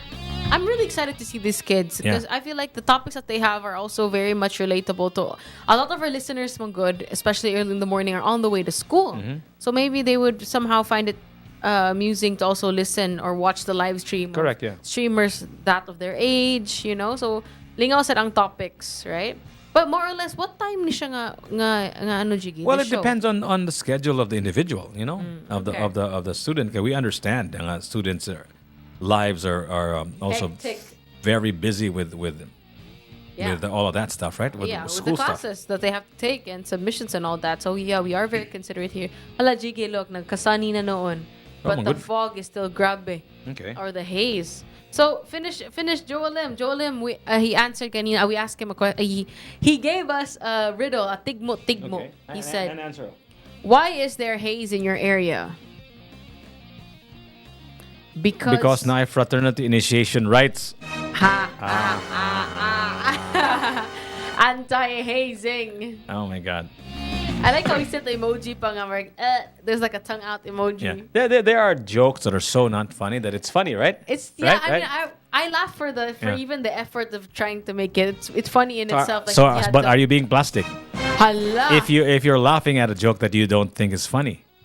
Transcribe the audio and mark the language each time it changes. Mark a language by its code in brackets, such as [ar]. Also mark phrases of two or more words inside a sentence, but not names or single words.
[en] I'm really excited to see these kids because I feel like the topics that they have are also very much relatable to a lot of our listeners. Mga good, especially early in the morning, are on the way to school. So maybe they would somehow find it amusing to also listen or watch the live stream. Correct, of yeah. Streamers that of their age, you know. So [hil] lingaw sa ang [en] topics, right? But more or less, what time [hil] ni siya nga ano [en] Jiggy? Well, the it show? depends on the schedule of the individual, you know, of the student. We understand students' lives are also Hectic. very busy with Yeah. all of that stuff, right? With With school the stuff. classes that they have to take and submissions and all that. So yeah, we are very considerate here. Hala, Jiggy, look, [hil] nagkasani na noon. [en] But my the good. fog is still grabe. Okay. Or the haze. So finish Joel Lim. Joel Lim, he answered kanina. We asked him a question. He gave us a riddle, a tigmo. Okay. He said, An answer. why is there haze in your area? Because now fraternity initiation rites. Anti-hazing. Oh my God. I like how he said the emoji [hil] pa nga, [en] like, there's like a tongue out emoji. Yeah. There are jokes that are so not funny that it's funny, right? It's yeah. Right, I mean, I laugh for Yeah. even the effort of trying to make it. It's funny in itself. Like, But are you being plastic? Hala. If you're laughing at a joke that you don't think is funny,